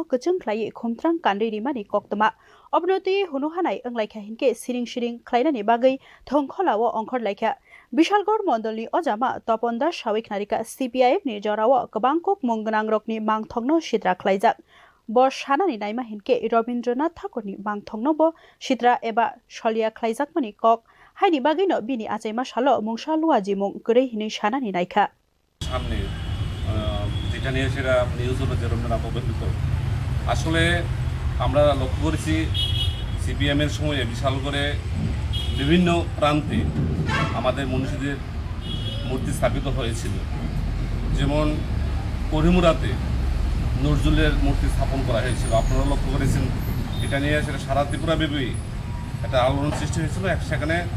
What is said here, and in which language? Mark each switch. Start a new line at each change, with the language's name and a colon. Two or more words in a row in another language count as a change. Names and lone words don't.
Kok Borok: kachung khlai khumtrang kandi rimani koktama obnoti hunuhanai anglaikha hinke siring khlainani bagai thongkholawo ongkhor laikha Bishalgarh Mondolni ojama Topon Das Sawik narika CPIF ni jorawo kabangkok munggnang rokni mangthongno sidra khlaijak Bo sanani naima hinke Rabindranath Thakurni mangthongno bo sidra eba solia khlaijakmani kok haini bagino bini achaima salo mungsa luaji mung korei hini sanani naikha
Bangla: সামনে যেটা নিয়ে সেটা নিউজ হলো যে রবীন্দ্রনাথ অবহেলিত আসলে আমরা লক্ষ্য করেছি সিপিএম এর সময়ে বিশাল করে বিভিন্ন প্রান্তে আমাদের মনীষীদের মূর্তি স্থাপিত হয়েছিল যেমন করিমুরাতে নজরুলের মূর্তি স্থাপন করা হয়েছিল আপনারা লক্ষ্য করেছেন এটা নিয়ে সেটা সারা ত্রিপুরাব্যাপী একটা আলোড়ন সৃষ্টি হয়েছিল সেখানে